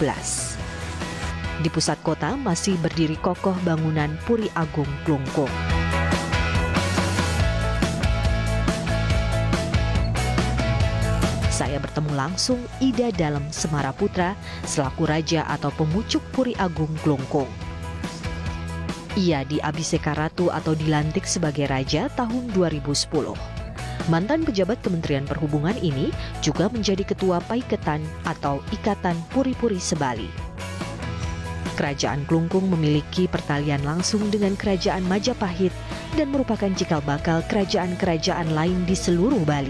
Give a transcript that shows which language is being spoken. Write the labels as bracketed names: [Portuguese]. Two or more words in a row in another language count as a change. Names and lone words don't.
[Indonesian] Di pusat kota masih berdiri kokoh bangunan Puri Agung Klungkung. Saya bertemu langsung Ida Dalem Semaraputra selaku raja atau pemucuk Puri Agung Klungkung. Ia diabiseka ratu atau dilantik sebagai raja tahun 2010. Mantan pejabat Kementerian Perhubungan ini juga menjadi ketua Paiketan atau Ikatan Puri-Puri Sebali. Kerajaan Klungkung memiliki pertalian langsung dengan Kerajaan Majapahit dan merupakan cikal bakal kerajaan-kerajaan lain di seluruh Bali.